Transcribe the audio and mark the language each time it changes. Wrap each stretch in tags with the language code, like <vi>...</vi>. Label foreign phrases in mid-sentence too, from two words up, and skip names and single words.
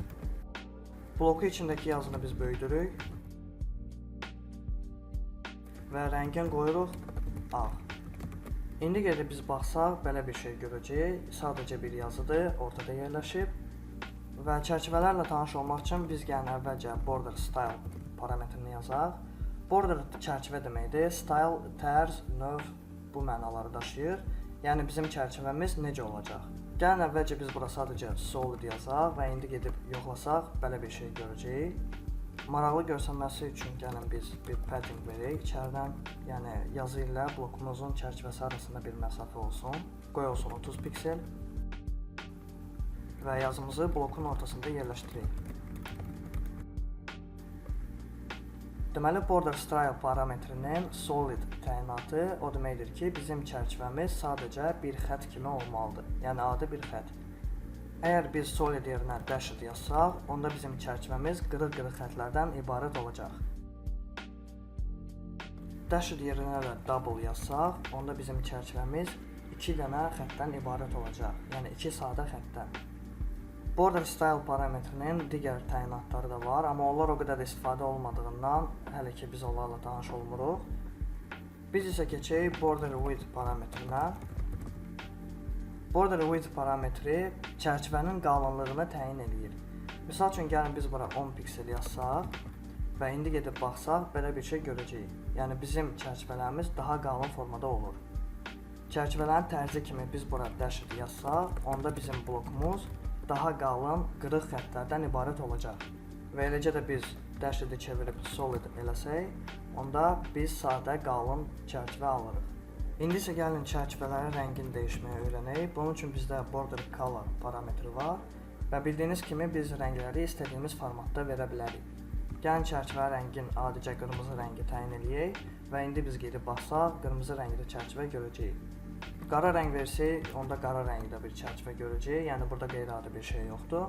<az>Bloku içindəki yazını biz böyüdürük və rəngin qoyuruq ağ. İndi gedib biz baxsaq, belə bir şey görəcəyik. Sadəcə bir yazıdır, ortada yerləşib. Və çərçivələrlə tanış olmaq üçün biz gəlin əvvəlcə</az> <en>border style</en> <az>parametrini yazaq. Border çərçivə deməkdir, style, tərz, növ bu mənaları daşıyır. Yəni bizim çərçivəmiz necə olacaq? Gəlin əvvəlcə biz bura sadəcə solid yazaq və indi gedib yoxlasaq, belə bir şey görəcəyik. Maraqlı görsənməsi üçün gəlin biz bir padding verək içərdən, yəni yazı ilə blokumuzun çərçivəsi arasında bir məsafə olsun. Qoy olsun 30 piksel və yazımızı blokun ortasında yerləşdirək. Deməli,</az> <en>border style</en> <az>parametrinin solid təyinatı o deməkdir ki, bizim çərçivəmiz sadəcə bir xətt kimi olmalıdır, yəni adi bir xətt. Əgər biz solid yerinə dashed yazsaq, onda bizim çərçivəmiz qırıq-qırıq xətlərdən ibarət olacaq. Dashed yerinə də double yazsaq, onda bizim çərçivəmiz 2 dənə xəttdən ibarət olacaq, yəni 2 sadə xəttdən. Border style parametrinin digər təyinatları da var, amma onlar o qədər istifadə olmadığından hələ ki biz onlarla tanış olmuruq. Biz isə keçək</az> <en>border width</en> <az>parametrinə.</az> <en>Border width</en> <az>parametri çərçivənin qalınlığını təyin edir. Misal üçün, gəlin biz bura 10 piksel yazsaq və indi gedib baxsaq, belə bir şey görəcəyik. Yəni bizim çərçivələrimiz daha qalın formada olur. Çərçivələrin tərzi kimi biz bura dashed yazsaq, onda bizim blokumuz daha qalın, qırıq xəttlərdən ibarət olacaq. Və eləcə də biz dashedi çevirib solid eləsək, onda biz sadə qalın çərçivə alırıq. İndi isə gəlin çərçivələrin rəngini dəyişməyə öyrənək. Bunun üçün bizdə</az> <en>border color</en> <az>parametri var və bildiyiniz kimi biz rəngləri istədiyimiz formatda verə bilərik. Gəlin çərçivə rəngin adicə qırmızı rəngi təyin edək və indi biz gedib baxsaq, qırmızı rəngli çərçivə görəcəyik. Qara rəng versək, onda qara rəngdə bir çərçivə görəcəyik. Yəni burada qeyri-adi bir şey yoxdur.</az>